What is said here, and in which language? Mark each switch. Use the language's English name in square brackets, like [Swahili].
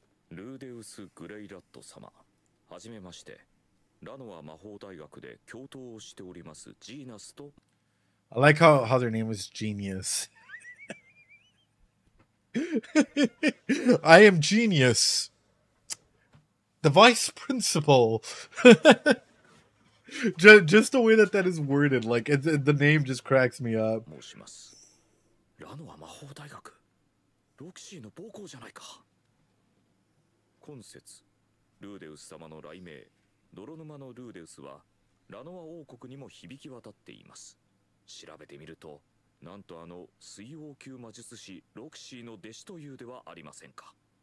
[Japanese] ルーデウス・グレイラット様、はじめまして。ラノア魔法大学で教頭をしておりますジーナスと。 [English] I like how their name was Genius. I am Genius. The vice principal. Just the way that is worded, like the name just cracks me up. [Japanese] 申します。ラノア魔法大学。ロキシーの母校じゃないか。今節、ルーデウス様の雷鳴、泥沼のルーデウスはラノア王国にも響き渡っています。調べてみると、なんと水王級魔術師ロキシーの弟子というではありませんか。